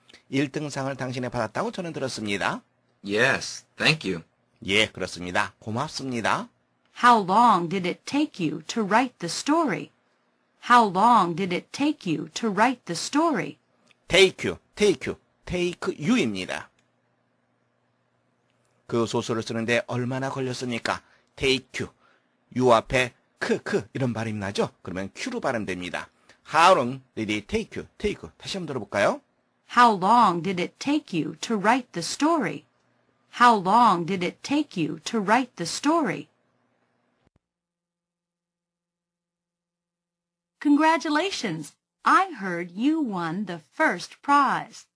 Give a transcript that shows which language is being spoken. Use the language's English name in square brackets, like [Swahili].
[Korean] 1등상을 당신이 받았다고 저는 들었습니다. [English] Yes, thank you. [Korean] 예, 그렇습니다. 고맙습니다. [English] How long did it take you to write the story? How long did it take you to write the story? take you [Korean] 입니다. 그 소설을 쓰는데 얼마나 걸렸습니까? [English] take you [Korean] 앞에 이런 발음이 나죠? 그러면 q로 발음됩니다. [English] How long did it take you? [Korean] 다시 한번 들어볼까요? [English] How long did it take you to write the story? How long did it take you to write the story? Congratulations! I heard you won the first prize.